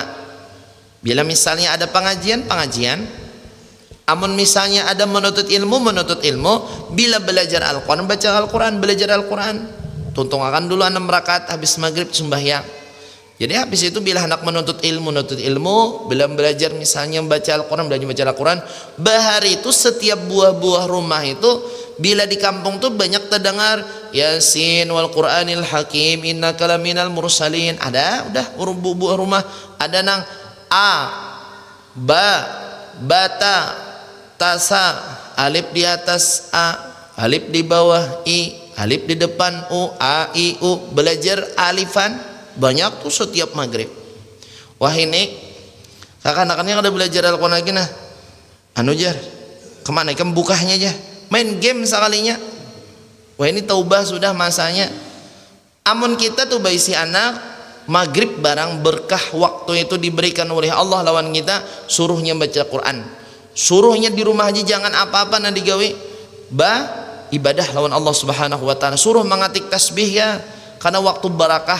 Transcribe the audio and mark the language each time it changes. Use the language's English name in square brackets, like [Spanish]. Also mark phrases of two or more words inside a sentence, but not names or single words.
[Banjar] Bila misalnya ada pengajian, amun misalnya ada menuntut ilmu, bila belajar Al-Quran, baca Al-Quran, belajar Al-Quran, tuntungakan dulu 6 rakaat habis maghrib sembahyang. Jadi habis itu bila hendak menuntut ilmu, bila belajar misalnya baca Al-Quran, bahari itu setiap buah-buah rumah itu bila di kampung tuh banyak terdengar [Arabic] يس والقرآن الحكيم إنك لمن المرسلين. [Banjar] Ada udah buah rumah ada nang a ba bata tasa, alif di atas a, alif di bawah i, alif di depan u, a i u, belajar alifan banyak tuh setiap maghrib. Wah ini kakak-anaknya kada belajar Al-Quran lagi nah anu jar kemana ikan bukanya aja main game sekalinya. Wah ini taubah sudah masanya. Amun kita tuh baisi anak maghrib barang berkah waktu itu diberikan oleh Allah lawan kita, suruhnya baca Quran, suruhnya di rumah aja jangan apa-apa nah digawe ibadah lawan Allah [Arabic] سبحانه وتعالى, [Banjar] suruh mengatik tasbih ya karena waktu barakah.